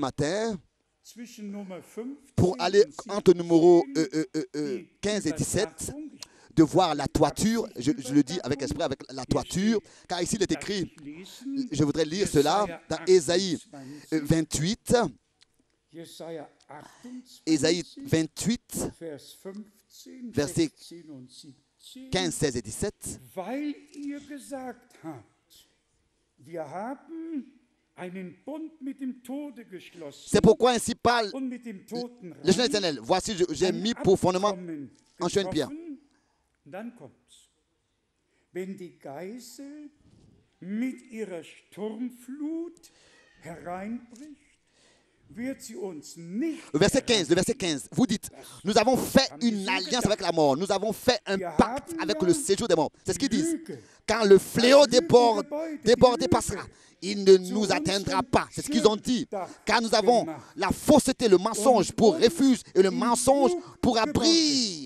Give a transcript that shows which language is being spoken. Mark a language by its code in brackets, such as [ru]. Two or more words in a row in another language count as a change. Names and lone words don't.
[fr] matin, pour aller entre numéro 15 et 17, de voir la toiture, je le dis avec esprit, avec la toiture, car ici il est écrit, je voudrais lire cela dans Ésaïe 28, Ésaïe 28, versets 15, 16 et 17. C'est pourquoi ainsi parle le Seigneur éternel. Voici, j'ai mis pour fondement en chemin de pierre. [de] Wenn die Geißel mit ihrer Sturmflut hereinbricht, wird sie uns nicht. [fr] Le verset 15, vous dites, nous avons fait une alliance avec la mort, nous avons fait un pacte avec le séjour des morts. C'est ce qu'ils disent. Quand le fléau débordé passera, il ne nous atteindra pas. C'est ce qu'ils ont dit. Car nous avons la fausseté, le mensonge pour refuge et le mensonge pour abri.